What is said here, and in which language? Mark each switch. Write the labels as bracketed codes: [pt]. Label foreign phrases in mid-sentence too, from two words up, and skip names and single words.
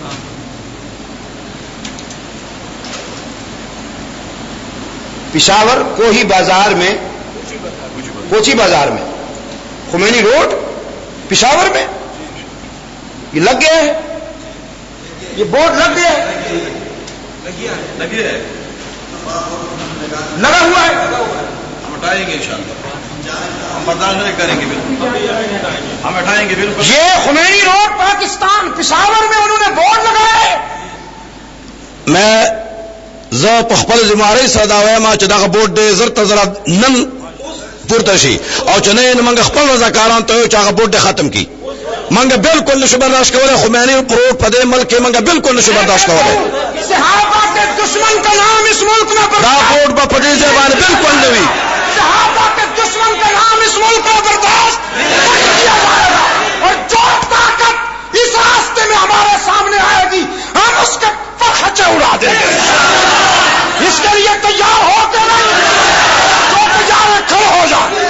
[ur] پشاور کوہی بازار میں، کوچی بازار میں، خمینی روڈ پشاور میں یہ لگ گیا ہے، یہ بورڈ لگ گیا ہے، لگا ہوا ہے. ہم ہٹائیں گے انشاءاللہ، ہم برداشت نہیں کریں گے، بالکل ہم ہٹائیں گے بالکل. یہ خمینی روڈ پاکستان پشاور میں انہوں نے بورڈ لگایا ہے. [ps] میں زه په خپل ذمہواری سره دا وایم چې دغه بورډ ډېر زر ته زره نن پورته شي، او چې نه موږ خپل رضاکاران ته چې هغه بورډ ختم کړي. موږ بالکل نشو برداشت کولی، خمینی روډ په دې ملک کې موږ بالکل نشو برداشت کولی. [ur] صحابہ کے دشمن کا نام اس ملک میں [ps] دا بورډ به په دې ځای باندې بالکل نه وي. [ur] صحابہ کے دشمن کا نام اس ملک میں برداشت نہیں کیا جائے گا، اور جو طاقت اس راستے میں ہمارے سامنے آئے گی ہم اس کے پرخچے اڑا دیں گے. اس کے لیے تیار ہو کے نہیں، جو تیار ہے کھڑے ہو جائیں.